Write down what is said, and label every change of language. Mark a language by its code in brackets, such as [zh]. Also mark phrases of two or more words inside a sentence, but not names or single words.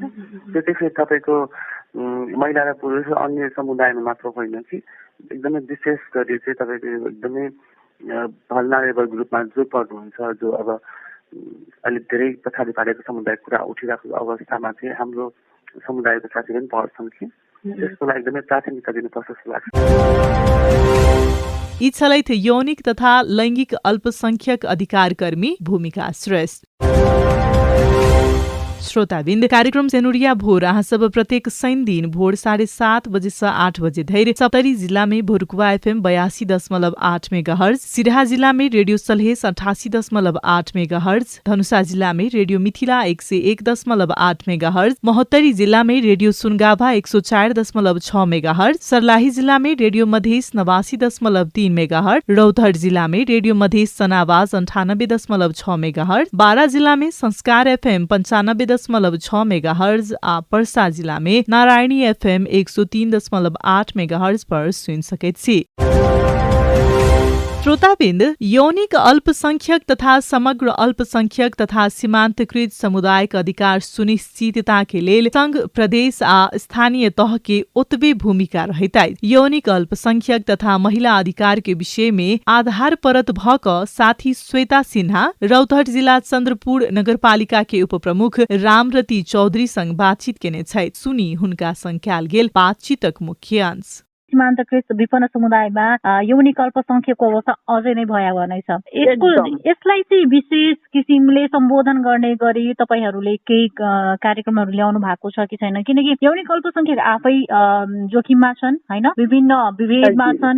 [ne] त्यो त्यसले तपाईँको महिला र पुरुष अन्य समुदायमा मात्र होइन कि एकदमै विशेष गरी चाहिँ तपाईँको एकदमै [en] vulnerable groupमा [ne] जो पर्नुहुन्छ जो अब अलिक धेरै पछाडि पारेको समुदायको कुरा उठिरहेको अवस्थामा चाहिँ हाम्रो समुदायको साथी पनि पढ्छन् कि त्यसको लागि एकदमै प्राथमिकता दिनुपर्छ जस्तो लाग्छ। [mai] यी छलैथ यौनिक तथा लैङ्गिक अल्पसंख्यक अधिकारकर्मी भूमिका श्रेष्ठ। श्रोताबिन्द कार्यक्रम सेनुरिया भोर अहाँ सब प्रत्येक शनि दिन भोर 7:30 बजे से 8 बजे धैर्य सप्तरी जिला में भोरकुवा FM 82.8 मेगाहर्ज, सिराहा जिला में रेडियो सलहेस 88.8 मेगाहर्ज, धनुषा जिला में रेडियो मिथिला 101.8 मेगाहर्ज, महोत्तरी जिला में रेडियो सुनगाभा 104.6 मेगाहर्ज, सर्लाही जिला में रेडियो मधेस 89.3 मेगाहर्ज, रौतहट जिला में रेडियो मधेस सनावाज 98.6 मेगाहर्ज, बारा जिला में संस्कार FM 95.6 मेगाहर्ज, पर्सा जिला में नारायणी FM 103.8 मेगाहर्ज पर सुन सके छी। श्रोताबिन्द यौनिक अल्पसंख्यक तथा समग्र अल्पसंख्यक तथा सीमान्तकृत समुदायक अधिकार सुनिश्चितता के लेल संघ प्रदेश आ स्थानीय तह के ओतबे भूमिका रहैत यौनिक अल्पसंख्यक तथा महिला अधिकार के विषय में आधार परत भक साथी श्वेता सिन्हा रौतहट जिला चन्द्रपुर नगरपालिका के उपप्रमुख रामरती चौधरी संग बातचीत केने छै। सुनी हुनका संग कयल गेल बातचीतक मुख्य अंश। [ne] सीमान्तकृत विपन्न समुदायमा यौनिक अल्पसंख्यकको अवस्था अझै नै भयावह नै छ। यसलाई चाहिँ विशेष किसिमले सम्बोधन गर्ने गरी तपाईहरूले केही कार्यक्रमहरू ल्याउनु भएको छ कि छैन? किनकि यौनिक अल्पसंख्यक आफै जोखिममा छन् हैन, विभिन्न विभेदमा छन्।